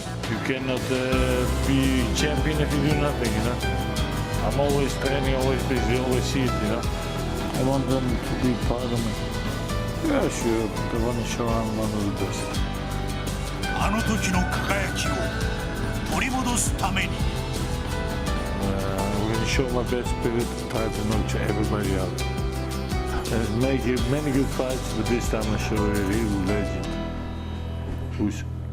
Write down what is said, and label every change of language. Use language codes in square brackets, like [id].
[en] You cannot be champion if you do nothing, you know. I'm always training, always busy, always see it, you know. I want them to be part of me. Yeah, sure. They want to show I'm one of the best. [ja] あの時の輝きを取り戻すために [en] We're going to show my best spirit and try to knock everybody out. Make many good fights, but this time I show a real legend. Who's